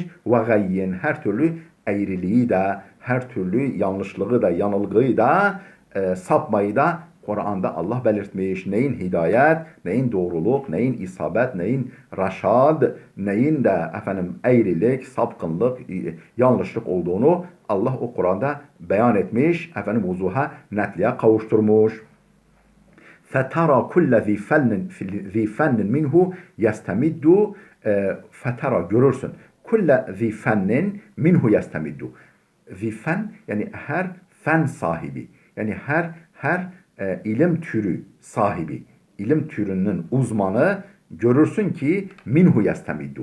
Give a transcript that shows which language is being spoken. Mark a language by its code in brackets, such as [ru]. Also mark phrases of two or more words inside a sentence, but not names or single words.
[tr] Ve gayyin, her türlü eğriliği de, her türlü yanlışlığı da, yanılgıyı da, sapmayı da Kur'an'da Allah belirtmiş. Neyin hidayet, neyin doğruluk, neyin isabet, neyin raşad, neyin de eğrilik, sapkınlık, yanlışlık olduğunu Allah o Kur'an'da beyan etmiş. Vuzuha, netliğe kavuşturmuş. [ar] فَتَرَى كُلَّ ذِي فَنٍّ minhu يَسْتَمِدُّ. [tr] Fetara, görürsün. [ar] كل ذي فن منه يستمد. ذي فن, [tr] yani her fen sahibi, yani her ilim türü sahibi, ilim türünün uzmanı görürsün ki [ar] منه يستمد.